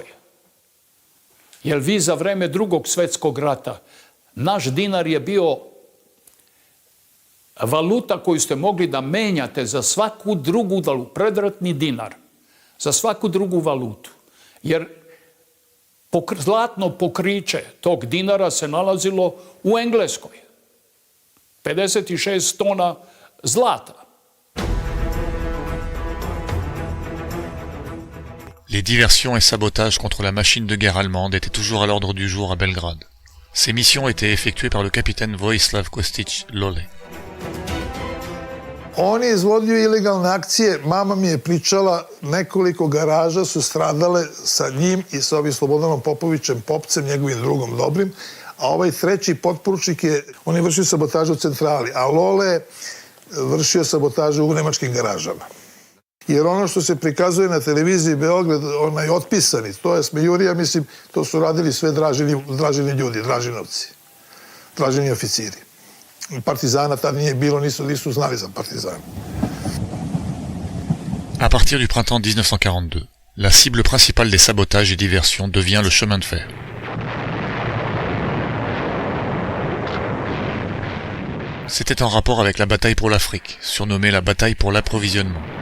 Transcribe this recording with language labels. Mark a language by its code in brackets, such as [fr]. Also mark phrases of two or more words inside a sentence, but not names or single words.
[sr] Jer vi za vreme Drugog svjetskog rata, naš dinar je bio valuta koju ste mogli da menjate za svaku drugu valutu, predratni dinar, za svaku drugu valutu. Jer zlatno pokriće tog dinara se nalazilo u Engleskoj. 56 tona zlata. [fr] Les diversions et sabotages contre la machine de guerre allemande étaient toujours à l'ordre du jour à Belgrade. Ces missions étaient effectuées par le capitaine Vojislav Kostić Lole. [sr] On je izvodio ilegalne akcije, mama mi je pričala, nekoliko garaža su stradale sa njim i sa ovim Slobodanom Popovićem Popcem, njegovim drugom dobrim, a ovaj treći potporučnik on je vršio sabotažu u centrali, a Lole je vršio sabotažu u nemačkim garažama. Jer ono što se prikazuje na televiziji Beograd, onaj otpisani, to je smejurija, mislim, to su radili sve Dražini ljudi, Dražinovci. traženi oficiri. Partizana tad nije bilo, nisu znali za partizana. [fr] À partir du printemps 1942, la cible principale des sabotages et diversions devient le chemin de fer. C'était en rapport avec la bataille pour l'Afrique, surnommée la bataille pour l'approvisionnement.